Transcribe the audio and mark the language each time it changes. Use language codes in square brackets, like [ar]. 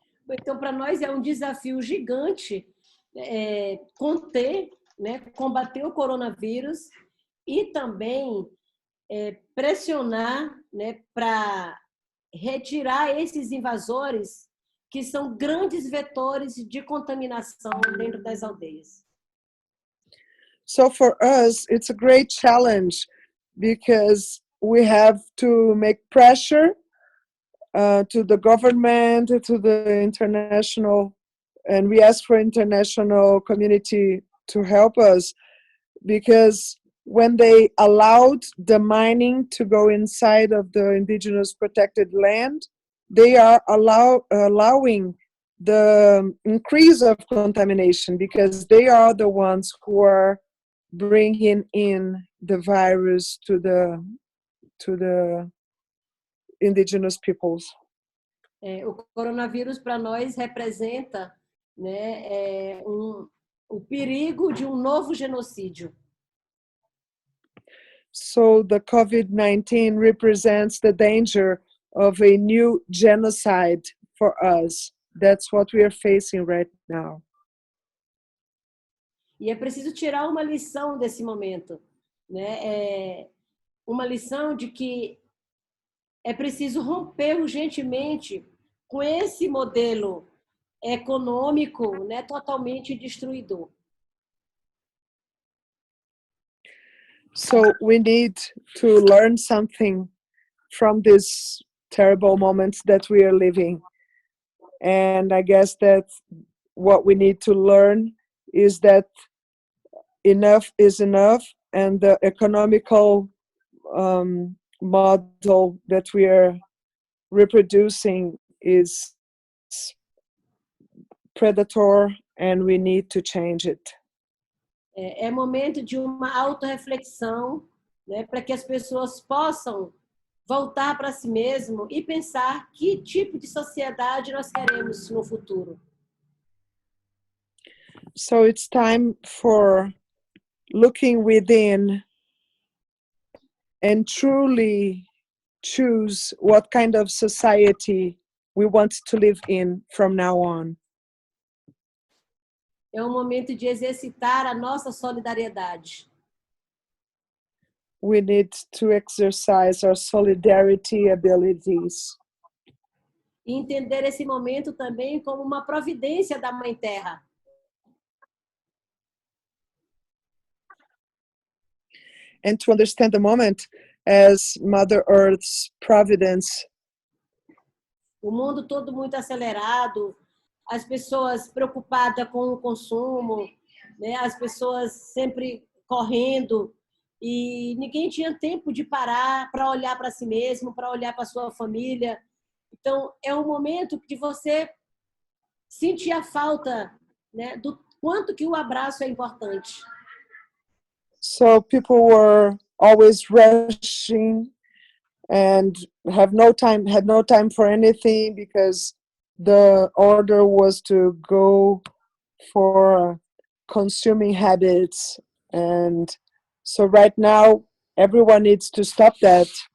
[pt] Então, para nós é um desafio gigante conter, né, combater o coronavírus e também pressionar, né, para retirar esses invasores que são grandes vetores de contaminação dentro das aldeias. [en] So for us, it's a great challenge because we have to make pressure to the government, to the international, and we ask for international community to help us, because when they allowed the mining to go inside of the indigenous protected land, they are allowing the increase of contamination, because they are the ones who are bringing in the virus to the indigenous peoples. [pt] O coronavírus para nós representa, né, o perigo de novo genocídio. [en] So the COVID-19 represents the danger of a new genocide for us. That's what we are facing right now. [pt] E é preciso tirar uma lição desse momento, né? Uma lição de que é preciso romper urgentemente com esse modelo econômico, né, totalmente destruidor. [en] So we need to learn something from these terrible moments that we are living. And I guess that what we need to learn is that enough is enough, and the economical model that we are reproducing is predator, and we need to change it. [pt] É momento de uma autorreflexão, né, para que as pessoas possam voltar para si mesmo e pensar que tipo de sociedade nós queremos no futuro. [en] So it's time for looking within and truly choose what kind of society we want to live in from now on. [pt] É momento de exercitar a nossa solidariedade. [en] We need to exercise our solidarity abilities. [pt] E entender esse momento também como uma providência da Mãe Terra. [en] And to understand the moment as Mother Earth's providence. [pt] O mundo todo muito acelerado, as pessoas preocupadas com o consumo, né? As pessoas sempre correndo, e ninguém tinha tempo de parar para olhar para si mesmo, para olhar para sua família. Então, é um momento de você sentir a falta, né, do quanto que o abraço é importante. [en] So people were always rushing and had no time for anything, because the order was to go for consuming habits. And so right now everyone needs to stop that.